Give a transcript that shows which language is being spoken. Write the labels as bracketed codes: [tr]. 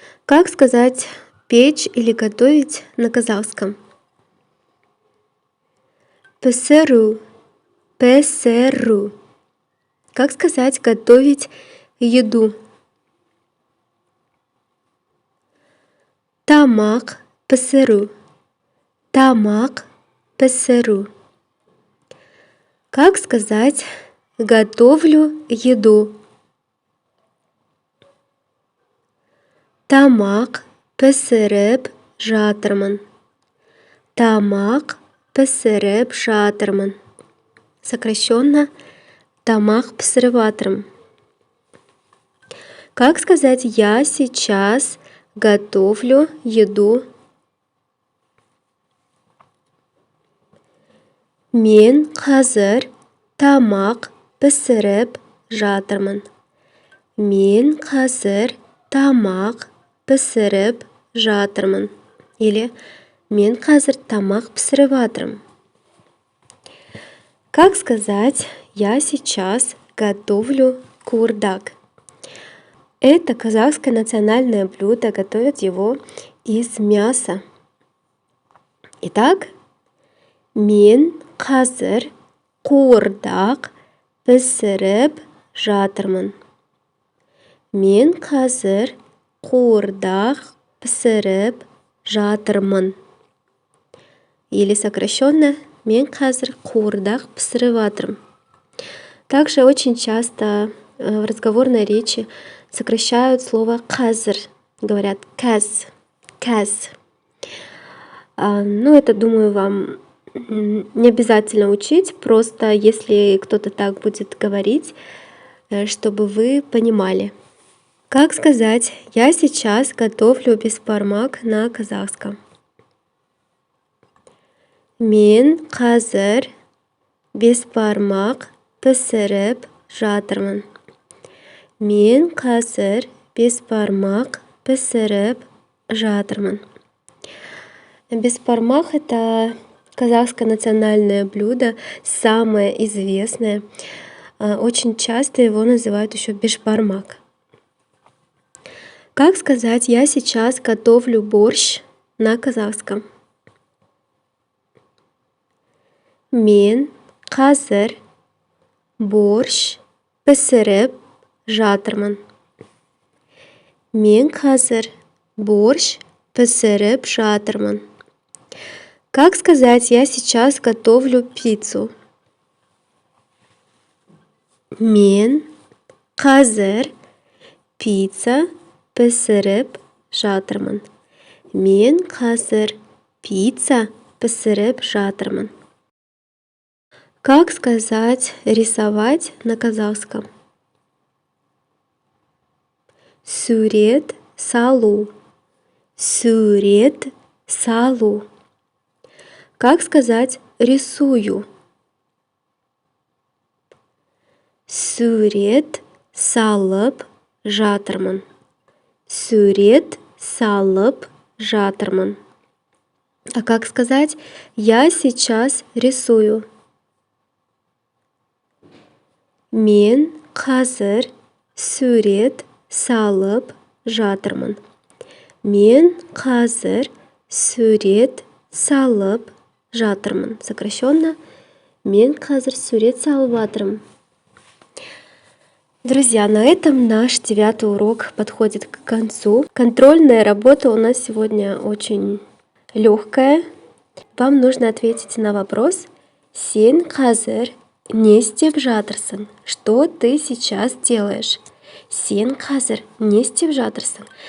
[ru] Как сказать печь или готовить на казахском? [kk] Пісіру. Пісіру. [ru] Как сказать готовить еду? [kk] Тамақ пісіру. Тамақ пісіру. [ru] Как сказать готовлю еду? [kk] Тамақ пісіріп жатырмын. Тамақ пісіріп жатырмын. Сокращенно тамақ пісіріп жатырмын. [ru] Как сказать «я сейчас готовлю еду»? [kk] Мен қазір тамақ пісіріп жатырмын. Мен қазір тамақ пісіріп жатырмын. Или мен қазір тамақ пісіріп жатырмын. [ru] Как сказать «я сейчас готовлю куырдак»? Это казахское национальное блюдо, готовят его из мяса. [kk] Итак, мен қазір қуырдақ пісіріп жатырмын. Мен қазір қуырдақ пісіріп жатырмын. [ru] Или сокращенно [kk] мен қазір қуырдақ пісіріп жатырмын. [ru] Также очень часто в разговорной речи сокращают слово қазір. Говорят кәз. Кәз. Ну, это, думаю, вам не обязательно учить, просто если кто-то так будет говорить, чтобы вы понимали. Как сказать «я сейчас готовлю бешбармак» на казахском? [kk] Мен қазір бешбармак пісіріп жатырмын. Мен қазір бешбармак пісіріп жатырмын. [ru] Бешбармак — это казахское национальное блюдо, самое известное. Очень часто его называют еще бешбармак. Как сказать «я сейчас готовлю борщ» на казахском? [kk] Мен қазір борщ пісіріп жатырмын. Мен қазір борщ пісіріп жатырмын. [ru] Как сказать «я сейчас готовлю пиццу»? [kk] Мен қазір пицца пісіріп жатырмын. Мен қазір пицца пісіріп жатырмын. [ru] Как сказать рисовать на казахском? [kk] Сурет салу. Сурет салу. [ru] Как сказать рисую? [kk] Сурет салып жатырмын. Сурет салып жатырмын. [ru] А как сказать я сейчас рисую? [kk] Мен қазір сурет салып жатырмын. Мен қазір сурет салып жатырмын. Сокращенно. Мен қазір сурет салып жатырмын. [ru] Друзья, на этом наш 9 урок подходит к концу. Контрольная работа у нас сегодня очень легкая. Вам нужно ответить на вопрос [kk] «Сен қазір не істеп жатырсың?» [ru] Что ты сейчас делаешь? [kk] Сен қазір не істеп жатырсың?